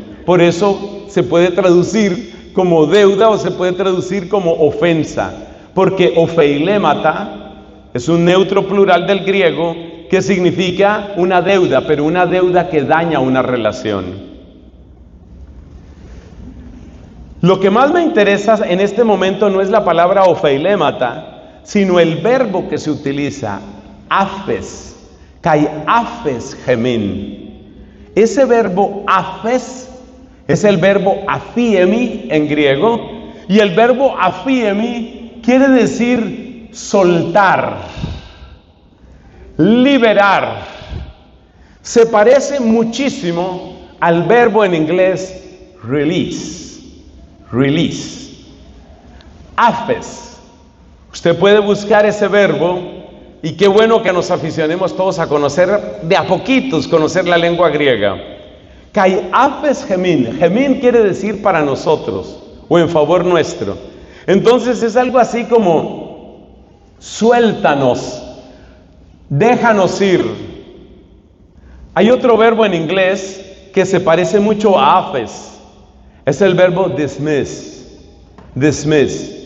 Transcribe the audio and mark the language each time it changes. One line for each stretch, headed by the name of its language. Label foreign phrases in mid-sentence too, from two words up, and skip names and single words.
Spanish: Por eso se puede traducir como deuda o se puede traducir como ofensa, porque ofeilemata es un neutro plural del griego que significa una deuda, pero una deuda que daña una relación. Lo que más me interesa en este momento no es la palabra ofeilemata, sino el verbo que se utiliza,
Greek: ἄφες, καὶ ἄφες ἡμῖν.
Spanish: Ese verbo afes es el verbo afiemi en griego, y el verbo afiemi quiere decir soltar, liberar. Se parece muchísimo al verbo en inglés release. Release. Afes. Usted puede buscar ese verbo, y qué bueno que nos aficionemos todos a conocer de a poquitos, conocer la lengua griega.
Greek: Καὶ ἄφες ἡμῖν.
Spanish: Gemin quiere decir para nosotros o en favor nuestro. Entonces es algo así como suéltanos, déjanos ir. Hay otro verbo en inglés que se parece mucho a afes. Es el verbo dismiss. Dismiss.